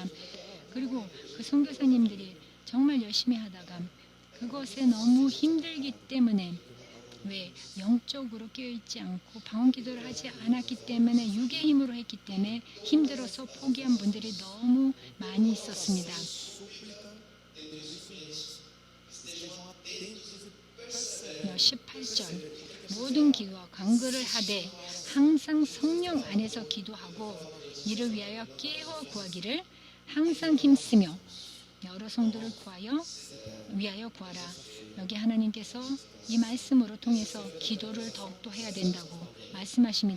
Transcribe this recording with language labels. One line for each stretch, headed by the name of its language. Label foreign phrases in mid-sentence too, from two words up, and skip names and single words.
Korean: 그리고 그 선교사님들이 정말 열심히 하다가 그것에 너무 힘들기 때문에 왜 영적으로 깨어있지 않고 방언 기도를 하지 않았기 때문에 육의 힘으로 했기 때문에 힘들어서 포기한 분들이 너무 많이 있었습니다.
Portuguese: estejam atentos e percebam
Korean: 18절 모든 기도와 간구를 하되 항상 성령 안에서 기도하고 이를 위하여 깨어 구하기를 항상 힘쓰며 여러 성도를 위하여 구하라. 여기 하나님께서 이 말씀으로 통해서 기도를 더욱더 해야 된다고 말씀하십니다.